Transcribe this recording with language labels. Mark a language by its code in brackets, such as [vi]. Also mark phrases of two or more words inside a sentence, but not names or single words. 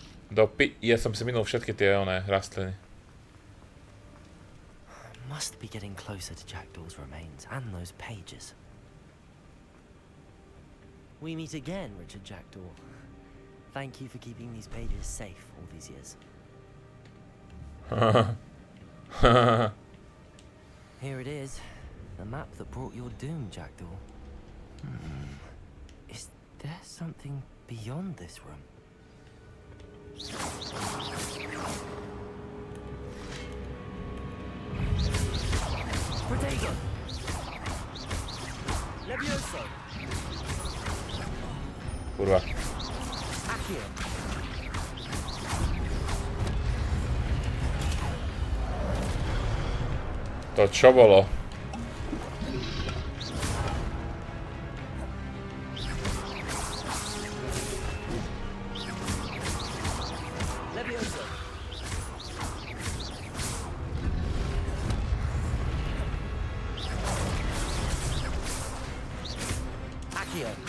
[sk] Ja som si minul všetky tie oné rastliny. [en] Must be getting closer to Jackdaw's remains and those pages. We meet again, Richard Jackdaw. Thank you for keeping these pages safe all these years. Here it is. The map that brought your doom, Jackdaw. Is there something beyond this room? Pejgn! Levioso! [sk] Kurwa. [en] Accio! [sk] To čo bolo? Levioso! Accio!